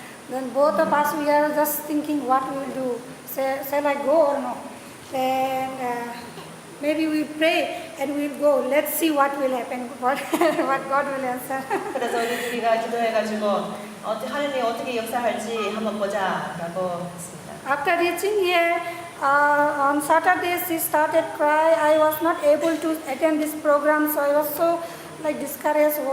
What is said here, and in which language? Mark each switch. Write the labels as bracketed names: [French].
[English] Then both of us we are just thinking what we will do. Shall I go or no? Then maybe we pray and we'll go. Let's see what will happen. What God will answer. [Korean] 그래서 우리 둘이가 기도해가지고 하나님이 어떻게 역사할지 한번 보자라고 했습니다. [English] After reaching here on Saturday, she started cry. I was not able to attend this program, so I was so like discouraged.